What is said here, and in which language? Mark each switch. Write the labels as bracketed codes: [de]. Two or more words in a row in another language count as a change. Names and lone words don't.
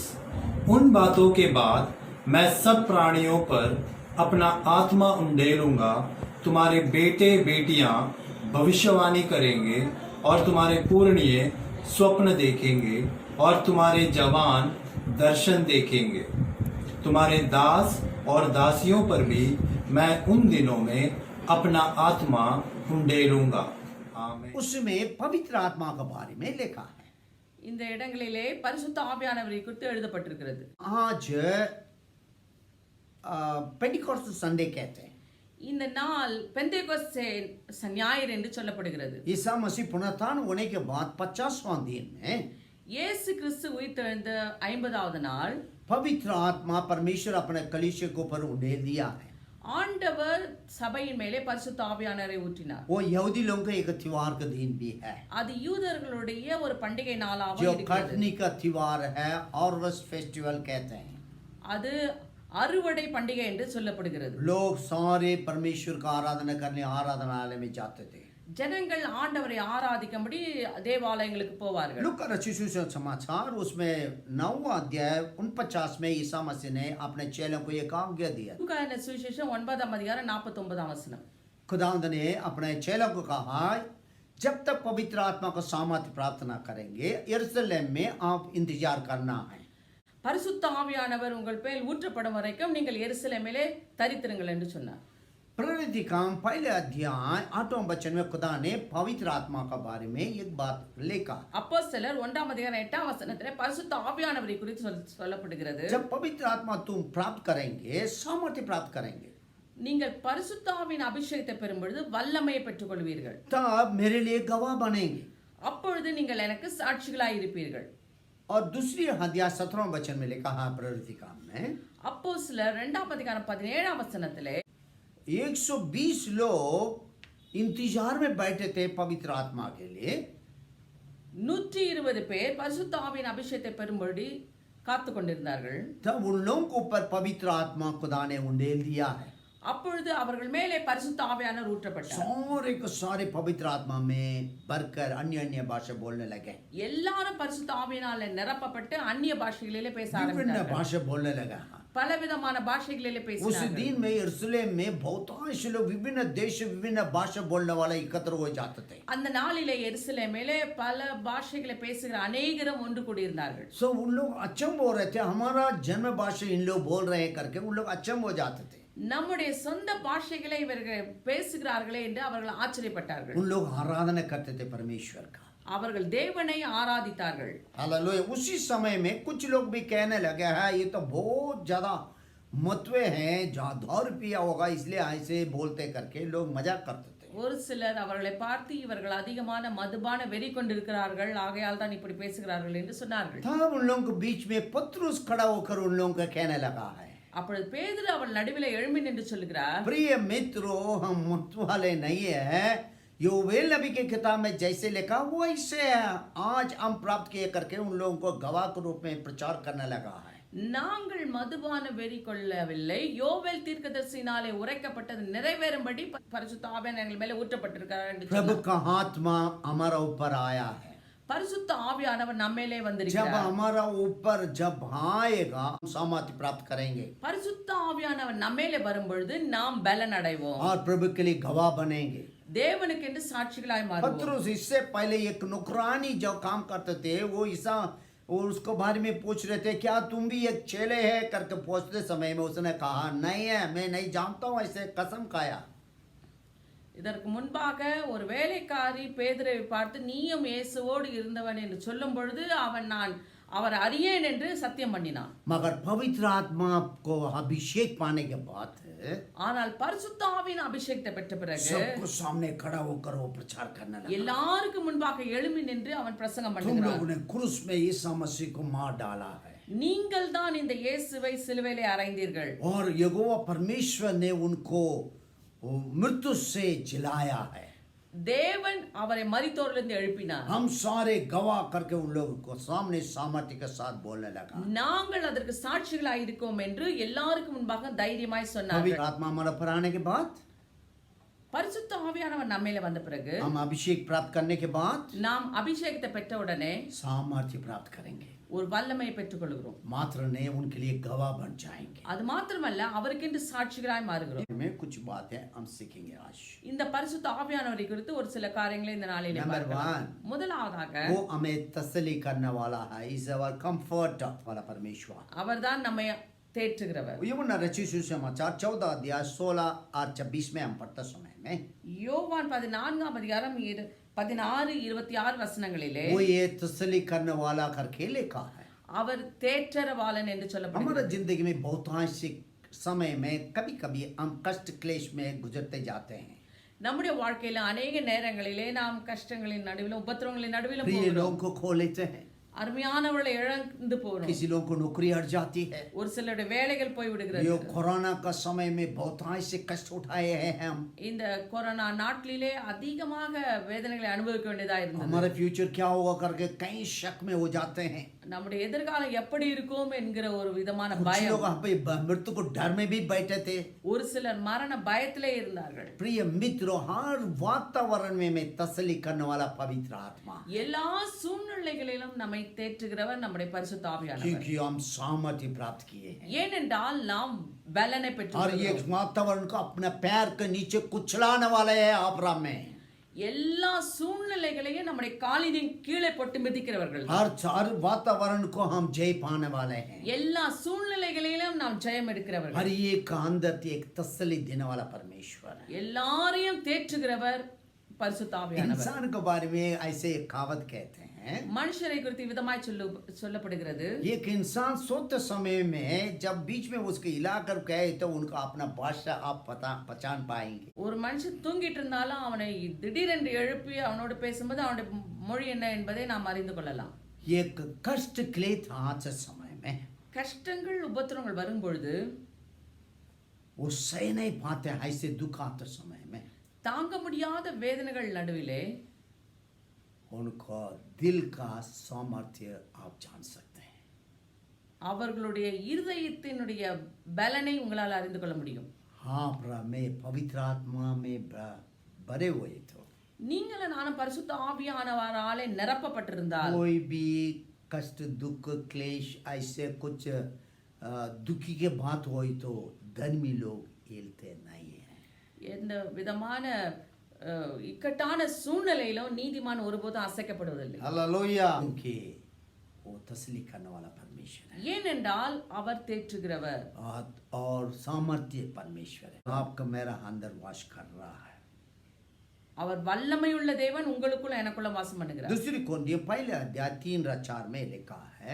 [hi] उन बातों के बाद मैं सब प्राणियों पर अपना आत्मा उंडेलूंगा, तुम्हारे बेटे बेटियां भविष्यवाणी करेंगे और तुम्हारे पुरनिये स्वप्न देखेंगे और तुम्हारे जवान दर्शन देखेंगे। तुम्हारे दास और दासियों पर भी मैं उन दिनों में अपना आत्मा उंडेलूंगा। आमीन। उसमें पवित्र आत्मा के बारे में लिखा है। [ta] இந்த இடங்களிலே பரிசுத்த ஆவியானவரை குறித்து எழுதப்பட்டிருக்கிறது. [hi] आज पेंटिकॉस्ट संडे कहते हैं। [ta] இந்த நாள் பெந்தேகோஸ்தே ஞாயிறு என்று சொல்லப்படுகிறது. [hi] ईसा मसीह पुनरुत्थान होने के बाद 50वां दिन में [ta] இயேசு கிறிஸ்து உயிர்த்தெழுந்த 50வது நாள் [hi] पवित्र आत्मा परमेश्वर अपने कलीसिया को ऊपर उंडेल दिया है। [ta] ஆண்டவர் சபையின் மேலே பரிசுத்த ஆவியானவரை ஊற்றினார். [hi] वो यहूदी लोगों का एक त्योहार का दिन भी है, [ta] அது யூதர்களுடைய ஒரு பண்டிகை நாளாக [hi] जो [ta] இருக்கிறது. [hi] कटनी का त्योहार है, [en] harvest festival [hi] कहते हैं। [ta] அது அறுவடை பண்டிகை என்று சொல்லப்படுகிறது. [hi] लोग सारे परमेश्वर का आराधना करने आराधनालय में जाते थे। [ta] ஜனங்கள் ஆண்டவரை ஆராதிக்கும்படி தேவாலயங்களுக்கு போவார்கள். [hi] लूका रचित समाचार उसमें 9वां अध्याय 49 में ईसा मसीह ने अपने चेलों को एक आज्ञा दिया। [ta] லூக்கான சுவிசேஷம் 9ஆம் அதிகாரம் 49ஆம் வசனம். [hi] खुदावंद ने अपने चेलों को कहा, जब तक पवित्र आत्मा को सामर्थ्य प्राप्त न करेंगे यरूशलेम में आप इंतजार करना है। [ta] பரிசுத்த ஆவியானவர் உங்கள் பேர் ஊற்றப்படும் வரைக்கும் நீங்கள் எருசலேமிலே தரித்திருங்கள் என்று சொன்னார். [hi] प्रेरित काम पहले अध्याय 8वां वचन में खुदा ने पवित्र आत्मा के बारे में एक बात लिखा। [ta] அப்போஸ்தலர் 1ஆம் அதிகாரம் 8ஆம் வசனத்திலே பரிசுத்த ஆவியானவரை குறித்து சொல்லப்படுகிறது. [hi] जब पवित्र आत्मा तुम प्राप्त करेंगे, सामर्थ्य प्राप्त करेंगे, [ta] நீங்கள் பரிசுத்த ஆவியின் அபிஷேகத்தை பெறும் பொழுது வல்லமையை பெற்றுக்கொள்வீர்கள். [hi] तब मेरे लिए गवाह बनेंगे। [ta] அப்பொழுது நீங்கள் எனக்கு சாட்சிகளாய் இருப்பீர்கள். [hi] और दूसरी अध्याय 17वां वचन में लिखा है प्रेरित काम में [ta] அப்போஸ்தலர் 2ஆம் அதிகாரம் 17ஆம் வசனத்திலே [hi] 120 लोग इंतजार में बैठे थे पवित्र आत्मा के लिए। [ta] 120 பேர் பரிசுத்த ஆவியின் அபிஷேகத்தை பெறும்படி காத்து கொண்டிருந்தார்கள். [hi] तब उन लोगों के ऊपर पवित्र आत्मा खुदा ने उंडेल दिया है। [ta] அப்பொழுது அவர்கள் மேலே பரிசுத்த ஆவியானவர் ஊற்றப்பட்டார். [hi] सारे को सारे पवित्र आत्मा में भरकर अन्य अन्य भाषा बोलने लगे। [ta] எல்லாரும் பரிசுத்த ஆவியினாலே நிரப்பப்பட்டு அந்நிய பாஷைகளிலே பேச [hi] विभिन्न [ta] ஆரம்பித்தார்கள். [hi] भाषा बोलने लगा। [ta] பலவிதமான பாஷைகளிலே [hi] उस [ta] பேசினார்கள். [hi] दिन में यरूशलेम में बहुतांश लोग विभिन्न देश विभिन्न भाषा बोलने वाले एकत्र हो जाते थे। [ta] அந்த நாளிலே எருசலேமிலே பல பாஷைகளை பேசுகிற அநேகரும் ஒன்று கூடியிருந்தார்கள். [hi] सो उन लोग अचंभ हो रहे थे, हमारा जन्म भाषा इन लोग बोल रहे हैं करके उन लोग अचंभ हो जाते थे। [ta] நம்முடைய சொந்த பாஷைகளை இவர்கள் பேசுகிறார்களே என்று அவர்கள் ஆச்சரியப்பட்டார்கள். [hi] उन लोग आराधना करते थे परमेश्वर का। [ta] அவர்கள் தேவனை ஆராதித்தார்கள். [hi] हालेलुया। उसी समय में कुछ लोग भी कहने लगे हैं ये तो बहुत ज्यादा मतवे हैं, जहाँ 10 रुपया होगा इसलिए ऐसे बोलते करके लोग मजाक करते थे। [ta] ஒரு சிலர் அவர்களை பார்த்து இவர்கள் அதிகமான மதுபான வெறி கொண்டிருக்கிறார்கள், ஆகையால் தான் இப்படி பேசுகிறார்கள் என்று சொன்னார்கள். [hi] तब उन लोगों के बीच में पतरस खड़ा होकर उन लोगों को कहने लगा है, [ta] அப்பொழுது பேதுரு அவள் நடுவில் எழும்பி நின்று சொல்லுகிறார், [hi] प्रिय मित्रों, हम मत वाले नहीं है। योवेल नबी की किताब में जैसे लिखा वो ऐसे है। आज हम प्राप्त किए करके उन लोगों को गवाह के रूप में प्रचार करने लगा है। [ta] நாங்கள் மதுபான வெறி கொள்ளவில்லை, யோவேல் தீர்க்கதரிசியினாலே உரைக்கப்பட்டது நிறைவேறும்படி பரிசுத்த ஆவியானவர் எங்கள் மேலே ஊற்றப்பட்டிருக்கிறார் என்று [hi] प्रभु [ta] சொன்னார். [hi] का आत्मा हमारा ऊपर आया है। [ta] பரிசுத்த ஆவியானவர் நம்மேலே [hi] जब [ta] வந்திருக்கிறார். [hi] हमारा ऊपर जब आएगा हम सामर्थ्य प्राप्त करेंगे [ta] பரிசுத்த ஆவியானவர் நம்மேலே வரும்பொழுது நாம் பலன் அடைவோம், [hi] और प्रभु के लिए गवाह बनेंगे। [ta] தேவனுக்கு என்று சாட்சிகளாய் மாறுவோம். [hi] पतरस इससे पहले एक नौकरानी जो काम करते थे वो ईसा और उसको बारे में पूछ रहे थे, क्या तुम भी एक चेले है करके पूछते समय में उसने कहा नहीं है, मैं नहीं जानता हूँ, ऐसे कसम खाया। [ta] இதற்கு முன்பாக ஒரு வேலைக்காரி பேதுருவை பார்த்து நீயும் இயேசுவோடு இருந்தவன் என்று சொல்லும் பொழுது நான் அவர் அறியேன் என்று சத்தியம் பண்ணினான். [hi] मगर पवित्र आत्मा को अभिषेक पाने के बाद [ta] ஆனால் பரிசுத்த ஆவியின் அபிஷேகத்தை பெற்ற பிறகு [hi] सबको सामने खड़ा होकर वो प्रचार करने लगा। [ta] எல்லாருக்கும் முன்பாக எழும்பி நின்று அவன் பிரசங்கம் [hi] तुम [ta] பண்ணுகிறான். [hi] लोगों ने क्रूस में ईसा मसीह को मार डाला है [ta] நீங்கள் தான் இந்த இயேசுவை சிலுவையிலே அறைந்தீர்கள், [hi] और यहोवा परमेश्वर ने उनको मृत्यु से जिलाया है। [ta] தேவன் அவரை மரித்தோரிலிருந்து எழுப்பினார். [hi] हम सारे गवाह करके उन लोगों को सामने सामर्थ्य के साथ बोलने लगा। [ta] நாங்கள் அதற்கு சாட்சிகளாய் இருக்கோம் என்று எல்லாருக்கும் முன்பாக தைரியமாய் சொன்னார்கள். [hi] पवित्र आत्मा हमारा पर आने के बाद, [ta] பரிசுத்த ஆவியானவர் நம்மேல வந்த பிறகு, [hi] हम अभिषेक प्राप्त करने के बाद [ta] நாம் அபிஷேகத்தை பெற்ற உடனே [hi] सामर्थ्य प्राप्त करेंगे। [ta] ஒரு வல்லமையை பெற்றுக்கொள்கிறோம். [hi] मात्र नहीं, उनके लिए गवाह बन जाएंगे। [ta] அது மாத்திரமல்ல, அவருக்கென்று சாட்சிகளாய் மாறுகிறோம். [hi] में कुछ बातें हम सीखेंगे आज। [ta] இந்த பரிசுத்த ஆவியானவரை குறித்து ஒரு சில காரியங்களை இந்த நாளிலே Number பார்க்கலாம். 1, முதலாவதாக [hi] वो हमें तसल्ली करने वाला है, [en] is our comfort [hi] वाला परमेश्वर। [ta] அவர்தான் நம்மை தேற்றுகிறவர். [hi] यूहन्ना रचित सुसमाचार 14 अध्याय 16 और 24 में हम पढ़ते समय में [ta] யோவான் 14 அதிகாரம் 16, 26 வசனங்களிலே [hi] वो ये तसल्ली करने वाला करके लिखा है। [ta] அவர் தேற்றரவாளன் என்று [hi] हमारा [ta] சொல்லப்படுகிறது. [hi] जिंदगी में बहुतांश समय में कभी कभी हम कष्ट क्लेश में गुजरते जाते हैं। [ta] நம்முடைய வாழ்க்கையில अनेक நேரங்களிலே நாம் கஷ்டங்களின் நடுவிலும் உபத்திரவங்களின் நடுவிலும் [hi] प्रिय [ta] போகிறோம். [hi] लोगों को खो लेते हैं, [ta] அருமையானவர்களை இழந்து போகிறோம். [hi] किसी लोगों को नौकरी हट जाती है। [ta] ஒரு சிலருடைய வேலைகள் போய் [hi] ये [ta] விடுகிறது. [hi] कोरोना का समय में बहुतांश से कष्ट उठाए हैं हम। [ta] இந்த கொரோனா நாட்களிலே அதிகமாக வேதனைகளை அனுபவிக்க வேண்டியதா இருந்தது. [hi] हमारा फ्यूचर क्या होगा करके कई शक में हो जाते हैं। [ta] நம்முடைய எதிர்காலம் எப்படி இருக்கும் என்கிற ஒரு விதமான [hi] कुछ [ta] பயம். [hi] लोग यहाँ पे मृत्यु को डर में भी बैठे थे। [ta] ஒரு சிலர் மரண பயத்திலே இருந்தார்கள். [hi] प्रिय मित्रों, हर वातावरण में तसल्ली करने वाला पवित्र आत्मा, [ta] எல்லா சூழ்நிலைகளிலும் நம்மை தேற்றுகிறவர் நம்முடைய பரிசுத்த ஆவியானவர். [hi] क्योंकि हम सामर्थ्य प्राप्त किए हैं [ta] ஏனென்றால் நாம் பலனை [hi] और ये [ta] பெற்றுள்ளோம். [hi] वातावरण को अपने पैर के नीचे कुचलाने वाले है आपरा में। [ta] எல்லா சூழ்நிலைகளையும் நம்முடைய காலின் கீழே போட்டு மிதிக்கிறவர்கள். [hi] हर वातावरण को हम जय पाने वाले हैं। [ta] எல்லா சூழ்நிலைகளிலும் நாம் ஜெயம் எடுக்கிறவர்கள். [hi] हर एक अंदर एक तसल्ली देने वाला परमेश्वर है। [ta] எல்லாரையும் தேற்றுகிறவர் பரிசுத்த ஆவியானவர். [hi] इंसान के बारे में ऐसे एक कहावत कहते हैं, [ta] மனுஷரை குறித்து விதமாய் சொல்லப்படுகிறது. [hi] एक इंसान सोते समय में जब बीच में उसके इलाकर गए तो उनका अपना भाषा आप पहचान पाएंगे। [ta] ஒரு மனுஷன் தூங்கிட்டு இருந்தாலும் அவனை திடீரென்று எழுப்பி அவனோடு பேசும்போது அவனுடைய மொழி என்ன என்பதை நாம் அறிந்து கொள்ளலாம். [hi] एक कष्ट क्लेश आते समय में [ta] கஷ்டங்கள் உபத்திரங்கள் வரும்பொழுது [hi] वो सह नहीं पाते, ऐसे दुख आते समय में [ta] தாங்க முடியாத வேதனைகள் நடுவிலே [hi] उनका दिल का सामर्थ्य आप जान सकते हैं। [ta] அவர்களுடைய இருதயத்தினுடைய பலனை உங்களால் அறிந்து கொள்ள முடியும். [hi] हाँ प्रभु, मैं पवित्र आत्मा में भरे हुए तो [ta] நீங்களும் நானும் பரிசுத்த ஆவியானவராலே நிரப்பப்பட்டிருந்தால் [hi] कोई भी कष्ट दुख क्लेश ऐसे कुछ दुखी के बात हो तो धर्मी लोग हिलते नहीं है। [ta] எந்த விதமான இக்கட்டான சூழ்நிலையிலும் நீதிமான் ஒருபோதும் அசைக்கப்படுவதில்லை. [hi] हालेलुया, क्योंकि वो तसल्ली करने वाला परमेश्वर है [ta] ஏனென்றால் அவர் தேற்றுகிறவர் [hi] और सामर्थ्य परमेश्वर है। आपका मेरा अंदर वास कर रहा है। [ta] அவர் வல்லமையுள்ள தேவன் உங்களுக்குள்ள எனக்குள்ள வாசம் பண்ணுகிறார். [hi] दूसरी कोरिन्थियों पहले अध्याय 3-4 में लिखा है,